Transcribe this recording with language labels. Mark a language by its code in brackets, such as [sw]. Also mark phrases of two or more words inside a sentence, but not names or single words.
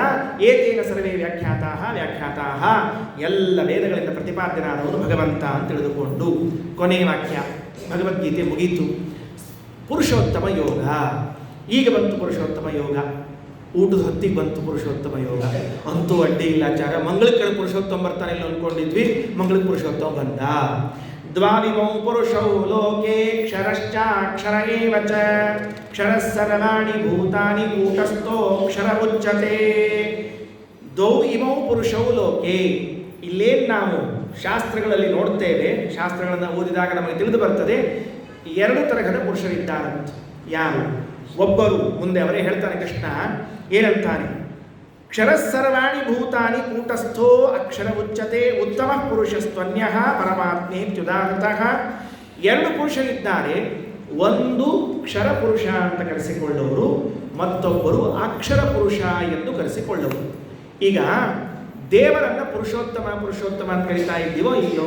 [sa] ಏತೇನ ಸರ್ವೇ ವ್ಯಾಖ್ಯಾತಾಹ, [kn] ಎಲ್ಲ ವೇದಗಳಿಂದ ಪ್ರತಿಪಾದ್ಯನಾದವನು ಭಗವಂತ ಅಂತ ತಿಳಿದುಕೊಂಡು ಕೊನೆಯ ವಾಕ್ಯ ಭಗವದ್ಗೀತೆ ಮುಗೀತು. ಪುರುಷೋತ್ತಮ ಯೋಗ ಈಗ ಬಂತು. ಪುರುಷೋತ್ತಮ ಯೋಗ ಊಟದ ಹೊತ್ತಿಗೆ ಬಂತು. ಪುರುಷೋತ್ತಮ ಯೋಗ ಅಂತೂ ಅಡ್ಡಿ ಇಲ್ಲ ಆಚಾರ. ಮಂಗಳಕ್ಕೆ ಕಡೆ ಪುರುಷೋತ್ತಮ ಬರ್ತಾನೆ ಇಲ್ಲ ಅಂದ್ಕೊಂಡಿದ್ವಿ, ಮಂಗಳಕ್ಕೆ ಪುರುಷೋತ್ತಮ ಬಂದ. [sa] ದ್ವಾವಿಮೌ ಪುರುಷೌ ಲೋಕೆ ಕ್ಷರಶ್ಚಾಕ್ಷರ ಏವ ಚ ಕ್ಷರಃ ಸರ್ವಾಣಿ ಭೂತಾನಿ ಕೂಟಸ್ಥೋ ಕ್ಷರ ಉಚ್ಯತೆ. ದ್ವೌ ಇಮೌ ಪುರುಷೌ ಲೋಕೆ. [kn] ಇಲ್ಲೇನು ನಾವು ಶಾಸ್ತ್ರಗಳಲ್ಲಿ ನೋಡ್ತೇವೆ, ಶಾಸ್ತ್ರಗಳನ್ನು ಓದಿದಾಗ ನಮಗೆ ತಿಳಿದು ಬರ್ತದೆ, ಎರಡು ತರಹದ ಪುರುಷರಿದ್ದಾರಂತೆ. ಯಾರು? ಒಬ್ಬರು, ಮುಂದೆ ಅವರೇ ಹೇಳ್ತಾನೆ ಕೃಷ್ಣ, ಏನಂತಾನೆ? [sa] ಕ್ಷರಃ ಸರ್ವಾಣಿ ಭೂತಾನಿ ಕೂಟಸ್ಥೋ ಅಕ್ಷರ ಉಚ್ಯತೆ ಉತ್ತಮ ಪುರುಷಸ್ತ್ವನ್ಯಃ ಪರಮಾತ್ಮೇತ್ಯುದಾಹೃತಃ. [kn] ಎರಡು ಪುರುಷರಿದ್ದಾರೆ. ಒಂದು ಕ್ಷರ ಪುರುಷ ಅಂತ ಕರೆಸಿಕೊಳ್ಳುವರು, ಮತ್ತೊಬ್ಬರು ಅಕ್ಷರ ಪುರುಷ ಎಂದು ಕರೆಸಿಕೊಳ್ಳುವರು. ಈಗ ದೇವರನ್ನು ಪುರುಷೋತ್ತಮ ಪುರುಷೋತ್ತಮ ಅಂತ ಕರೀತಾ ಇದ್ದೀವೋ ಇಲ್ಲೋ?